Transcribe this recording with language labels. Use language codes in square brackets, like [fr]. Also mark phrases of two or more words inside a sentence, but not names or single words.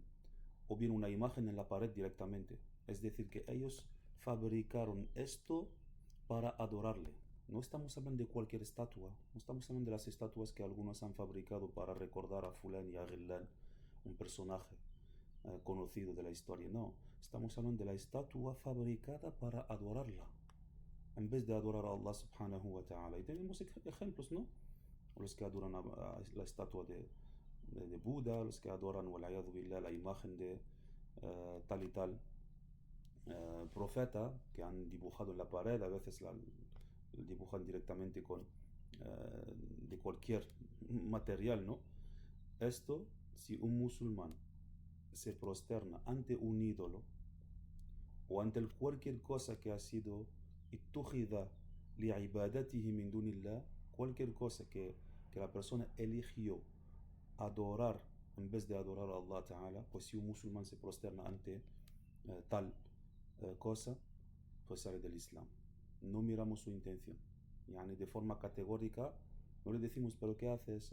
[es] O bien una imagen en la pared directamente. Es decir, que ellos fabricaron esto para adorarle. No estamos hablando de cualquier estatua, no estamos hablando de las estatuas que algunos han fabricado para recordar a Fulán y a Ghilán, un personaje conocido de la historia. No, estamos hablando de la estatua fabricada para adorarla, en vez de adorar a [ar] الله سبحانه وتعالى. [es] Y tenemos ejemplos, ¿no? Los que adoran a la estatua de Buda, los que adoran, [ar] والعياذ بالله, [es] la imagen de tal y tal profeta que han dibujado en la pared, a veces dibujan directamente de cualquier material, ¿no? Esto, si un musulmán se prosterna ante un ídolo o ante cualquier cosa que ha sido [ar] اتخذ لعبادته من دون الله, [es] cualquier cosa que la persona eligió adorar en vez de adorar a [ar] الله تعالى, [es] pues si un musulmán se prosterna ante tal cosa, pues sale del Islam. No miramos su intención. Yani de forma categórica, no le decimos, pero ¿qué haces?